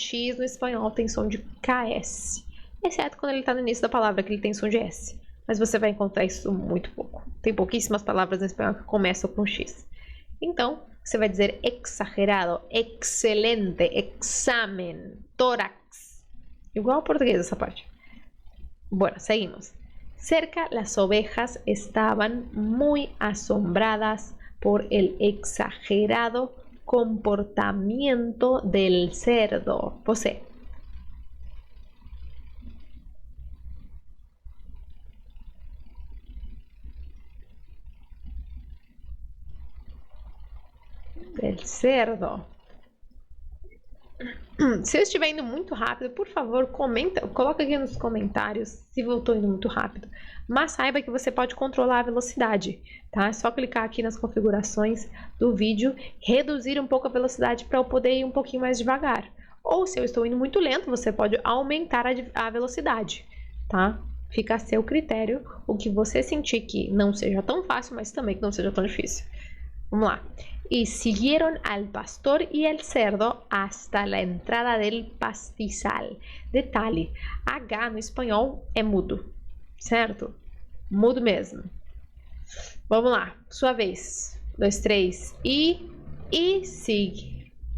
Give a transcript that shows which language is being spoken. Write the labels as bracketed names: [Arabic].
[Portuguese] X no espanhol tem som de KS. Exceto quando ele está no início da palavra, que ele tem som de S. Mas você vai encontrar isso muito pouco. Tem pouquíssimas palavras em espanhol que começam com X. Então, você vai dizer exagerado, excelente, examen, tórax. Igual ao português essa parte. [Spanish] Bueno, seguimos. Cerca, las ovejas estaban muy asombradas por el exagerado comportamiento del cerdo. [Portuguese] Você. [Spanish] Del cerdo. [Portuguese] Se eu estiver indo muito rápido, por favor, coloca aqui nos comentários se eu estou indo muito rápido. Mas saiba que você pode controlar a velocidade, tá? É só clicar aqui nas configurações do vídeo, reduzir um pouco a velocidade para eu poder ir um pouquinho mais devagar. Ou se eu estou indo muito lento, você pode aumentar a velocidade, tá? Fica a seu critério o que você sentir que não seja tão fácil, mas também que não seja tão difícil. Vamos lá. [Spanish] Y siguieron al pastor y el cerdo hasta la entrada del pastizal. [Portuguese] Detalhe, H no espanhol é mudo, certo? Mudo mesmo. Vamos lá, sua vez. 2, 3 e sigue.